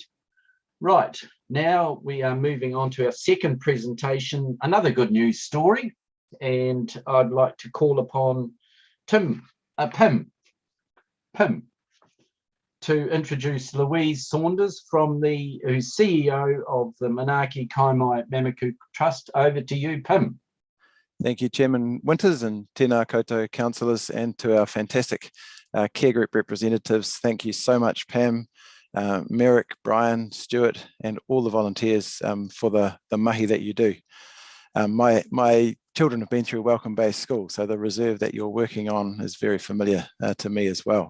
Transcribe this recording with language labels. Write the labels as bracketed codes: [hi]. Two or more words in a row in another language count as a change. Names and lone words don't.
[en] Right, now we are moving on to our second presentation, another good news story, and I'd like to call upon Pam to introduce Louise Saunders, who's CEO of the Manaaki Kaimai Mamaku Trust. Over to you, Pam. Thank you, Chairman Winters, and [mi] tēnā koutou [en] councillors, and to our fantastic care group representatives. Thank you so much, Pam, Merrick, Brian, Stuart, and all the volunteers for the mahi that you do. My children have been through Welcome Bay School, so the reserve that you're working on is very familiar to me as well.